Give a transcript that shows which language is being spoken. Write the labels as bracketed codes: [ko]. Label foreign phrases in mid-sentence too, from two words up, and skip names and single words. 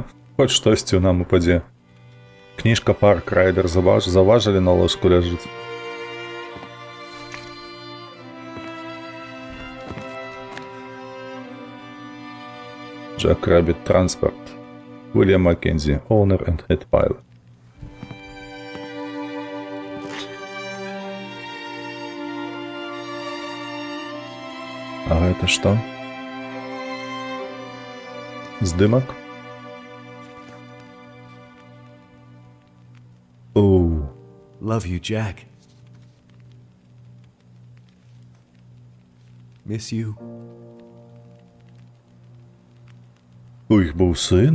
[be] Хоць штосьці нам упадзе. Кніжка Парк Райдер заважылі на ложку ляжыць. [en] Jack Rabbit Transport. William Mackenzie, owner and head pilot. [be] А гэта што? Здымак? Оу. [en] Love you, Jack. Miss you. [be] У іх быў сын?